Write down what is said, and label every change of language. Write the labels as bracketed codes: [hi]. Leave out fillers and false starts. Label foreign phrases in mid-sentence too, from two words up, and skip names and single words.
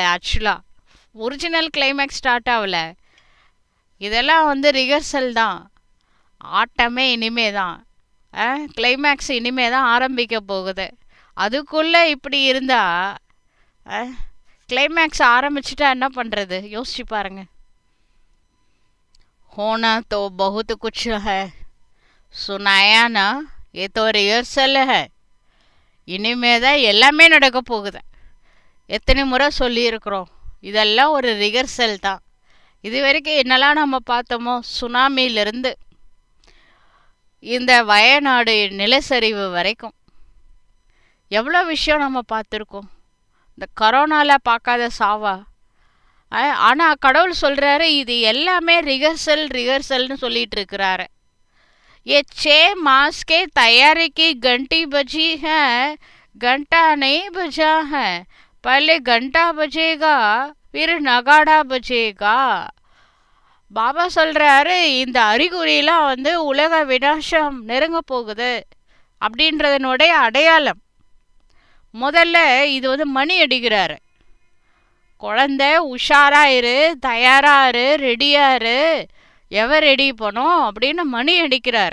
[en] actually original climax start [ta] ஆகலை. இதெல்லாம் வந்து ரிஹர்சல் தான். ஆட்டமே இனிமே தான், கிளைமேக்ஸ் இனிமே தான் ஆரம்பிக்க போகுது. அதுக்குள்ளே இப்படி இருந்தால் கிளைமேக்ஸ் ஆரம்பிச்சுட்டா என்ன பண்ணுறது யோசிச்சு பாருங்க. [hi] होना तो बहुत कुछ है, सुनाया ना, ये तो रिहर्सल है. [ta] இனிமே தான் எல்லாமே நடக்க போகுது. எத்தனை முறை சொல்லியிருக்கிறோம், இதெல்லாம் ஒரு ரிஹர்சல் தான். இது வரைக்கும் என்னெல்லாம் நம்ம பார்த்தோமோ, சுனாமியிலிருந்து இந்த வயநாடு நிலச்சரிவு வரைக்கும் எவ்வளோ விஷயம் நம்ம பார்த்துருக்கோம். இந்த கரோனாவில் பார்க்காத சாவா? ஆனால் கடவுள் சொல்கிறாரு இது எல்லாமே ரிஹர்சல்னு சொல்லிட்டு இருக்கிறாரு. [hi] ये 6 मास के तैयारी की घंटी बजी है, घंटा नहीं बजा है, पहले घंटा बजेगा फिर नगाड़ा बजेगा. [ta] பாபா சொல்கிறாரு இந்த அறிகுறியெல்லாம் வந்து உலக விநாசம் நெருங்க போகுது அப்படின்றதனுடைய அடையாளம். முதல்ல இது வந்து மணி அடிக்கிறாரு. குழந்தை உஷாராயிரு, தயாராரு, ரெடியாரு, [en] ever ready [ta] பண்ணோம் அப்படின்னு மணி அடிக்கிறார்.